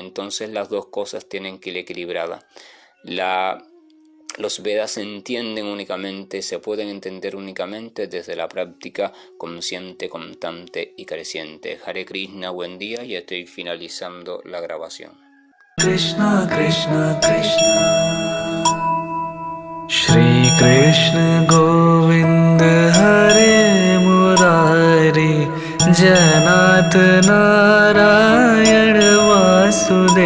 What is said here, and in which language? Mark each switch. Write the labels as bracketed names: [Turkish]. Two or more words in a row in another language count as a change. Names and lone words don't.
[Spanish] Entonces las dos cosas tienen que ir equilibradas. Los Vedas se entienden únicamente, se pueden entender únicamente desde la práctica consciente, constante y creciente. [Sanskrit] Hare Krishna, [Spanish] buen día, y estoy finalizando la grabación. [Sanskrit] Krishna, Krishna, Krishna, Shri Krishna Govind Hare Murari, Janat Narayan Vasudeva.